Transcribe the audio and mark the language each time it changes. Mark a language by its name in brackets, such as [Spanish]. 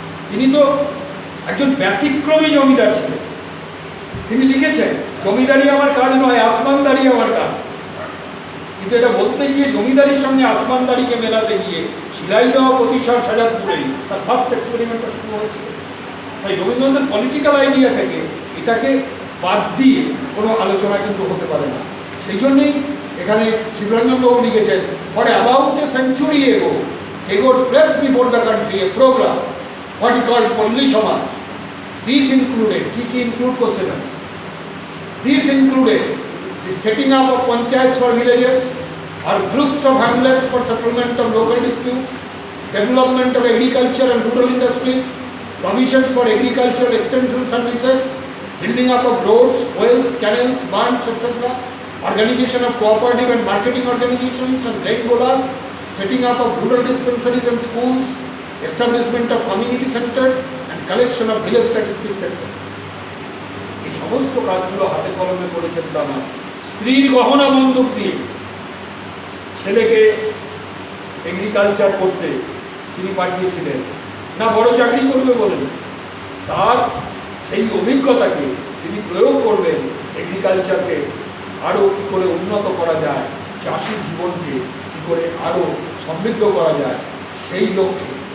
[Bangla] তিনি তো একজন ব্যতিক্রমী জমিদার ছিলেন। তিনি লিখেছেন, জমিদারি আমার কাজ নয়, আসমানদারি আমার কাজ। কিন্তু এটা বলতে গিয়ে জমিদারির সঙ্গে আসমানদারিকে মেলাতে গিয়ে শিলাইদহ প্রতিষ্ঠান সাজাদপুরেই তার ফার্স্ট এক্সপেরিমেন্টটা শুরু হয়েছিল। তাই রবীন্দ্রনাথের পলিটিক্যাল আইডিয়া থেকে এটাকে বাদ দিয়ে কোনো আলোচনা কিন্তু হতে পারে না। সেই জন্যেই এখানে শিবরঞ্জন বাবু লিখেছেন, [English] For about a century ago Tagore pressed before the country a program, what he called Palli Samaj. These included, [Bangla] কি include করছে না? [English] These included the setting up of panchayats for villages or groups of hamlets for settlement of local disputes, development of agriculture and rural industries, provisions for agricultural extension services, building up of roads, wells, canals, barns, etc., organization of cooperative and marketing organizations and grain golas, setting up of rural dispensaries and schools, establishment of community centers and collection of village statistics, etc. [Bangla] এই সমস্ত কাজগুলো হাতে কলমে করেছেন তা না, স্ত্রীর গহনা বন্ধক দিয়ে ছেলেকে এগ্রিকালচার করতে তিনি পাঠিয়েছিলেন। না বড় চাকরি করবে বলেন, তার সেই অভিজ্ঞতাকে তিনি প্রয়োগ করবেন এগ্রিকালচারকে আরও কী করে উন্নত করা যায়, চাষির জীবনকে কী করে আরও সমৃদ্ধ করা যায় সেই লক্ষ্যে।